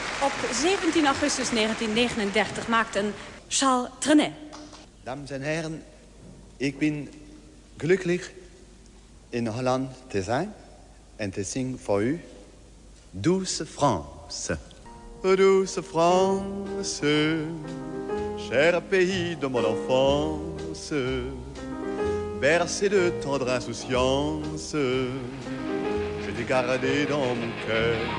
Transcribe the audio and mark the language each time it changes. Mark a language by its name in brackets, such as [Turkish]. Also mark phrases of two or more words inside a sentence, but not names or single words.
[Dutch] Op 17 augustus 1939 maakten Charles Trenet. Dames en heren, ik ben gelukkig in Holland te zijn en te zingen voor u Douce France. [French] Douce France, cher pays de mon enfance, bercé de tendre insouciance, je t'ai gardé dans mon cœur.